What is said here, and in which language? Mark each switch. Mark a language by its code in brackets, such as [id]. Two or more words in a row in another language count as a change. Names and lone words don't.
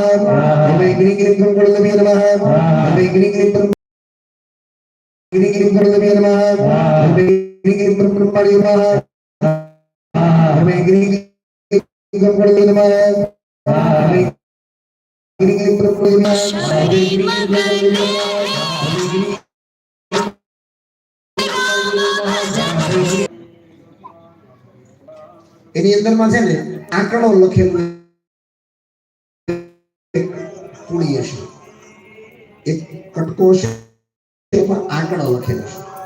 [sa] ओम ऐं ह्रीं क्लीं गं गणपतये नमः. ओम ऐं ह्रीं क्लीं गणपतये नमः. ओम ऐं ह्रीं क्लीं ब्रह्माण्डदेव्ये नमः. ओम ऐं ह्रीं क्लीं गं गणपतये नमः. ओम ऐं ह्रीं क्लीं ब्रह्माण्डदेव्ये नमः. [gu] એની અંદર માં છે ને આંકડો લખેલો પૂળી હશે, એક કટકો છે એમાં આંકડો લખેલો છે.